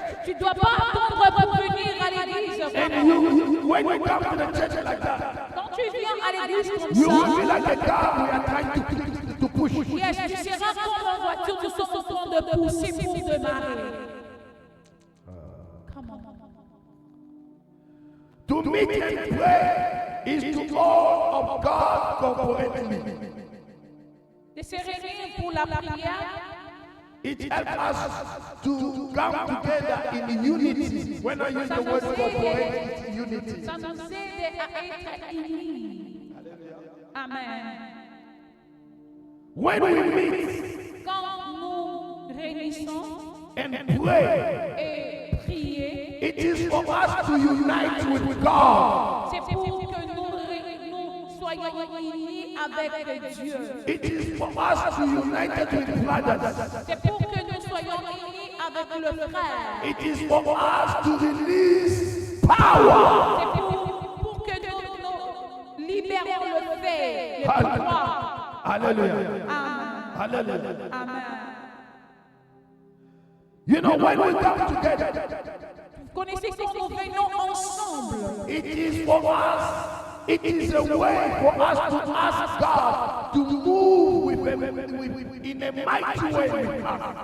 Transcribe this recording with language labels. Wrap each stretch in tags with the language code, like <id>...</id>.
<fr>Tu dois pas attendre pour venir à l'église.</fr> <en>And when you come to the church like that,</en> <fr>Quand tu viens à l'église comme</fr> <en>you will be</en> <fr>ça,</fr> <en>like a car we are trying to push.</en> <fr>yes, tu seras comme en voiture, nous sommes en train de pousser pour démarrer.</fr> <en>Come on. To meet and pray is to all of God corporately.</en> <fr>De se réunir pour la prière,</fr> <en>It helps us to come together in unity. When I use the word corporate, it's unity.</en> <fr>ça nous aide à être unis. Amen.</fr> <en>When we meet</en> <fr>Quand nous réunissons</fr> <en>and pray,</en> <fr>et prier,</fr> <en>it is for us to unite with God.</en> <fr>c'est pour que nous soyons unis avec Dieu.</fr> <en>It is for us to unite with brothers.</en> <fr>C'est pour que nous soyons unis avec le frère.</fr> <en>It is for us to release power.</en> <fr>C'est pour que nous libérons le fait, le pouvoir. Hallelujah. Amen. Hallelujah. Amen.</fr> <en>You know, when we come together,</en> <fr>Vous connaissez quand nous venons ensemble.</fr> <en>it is for us. It is a way for us to ask God to move in a mighty way with us.</en>